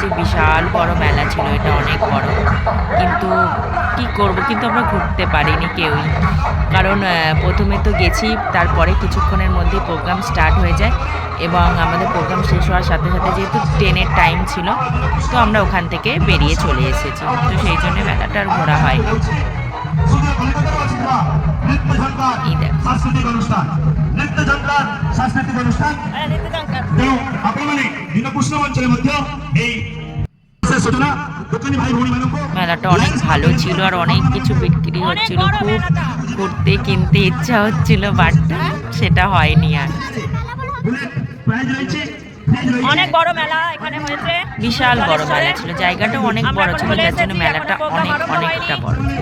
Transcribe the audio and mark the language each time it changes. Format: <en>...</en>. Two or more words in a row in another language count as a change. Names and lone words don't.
<bn>বিশাল বড় মেলা ছিল, এটা অনেক বড়, কিন্তু কি করব, কিন্তু আমরা ঘুরতে পারিনি কেউই, কারণ প্রথমে তো গেছি, তারপরে কিছুক্ষণের মধ্যেই</bn> <en>program start</en> <bn>হয়ে যায় এবং আমাদের প্রোগ্রাম শেষ হওয়ার সাথে সাথে যেহেতু ট্রেনের টাইম ছিল, তো আমরা ওখান থেকে বেরিয়ে চলে এসেছি। তো সেই জন্য মেলাটা আর ঘোরা হয়নি। এই দেখো সাংস্কৃতিক অনুষ্ঠান, নৃত্য যাত্রার সাংস্কৃতিক অনুষ্ঠান</bn> <or>তেଣୁ ଆପଣମାନେ ଦୀନକୃଷ୍ଣ ମଞ୍ଚରେ ମଧ୍ୟ এই ସୂଚନା ଦୋକାନୀ ଭାଇ ଭଉଣୀମାନଙ୍କୁ</or> <bn>মেলাটা অনেক ভালো ছিল আর অনেক কিছু বিক্রি হচ্ছিল, খুব ঘুরতে কিনতে ইচ্ছা হচ্ছিল, বাট সেটা হয়নি আর। প্রাইজ রয়েছে, অনেক বড় মেলা এখানে হয়েছে, বিশাল বড় মেলা ছিল, জায়গাটা অনেক বড় ছিল, যার জন্য মেলাটা অনেকটা বড়।</bn>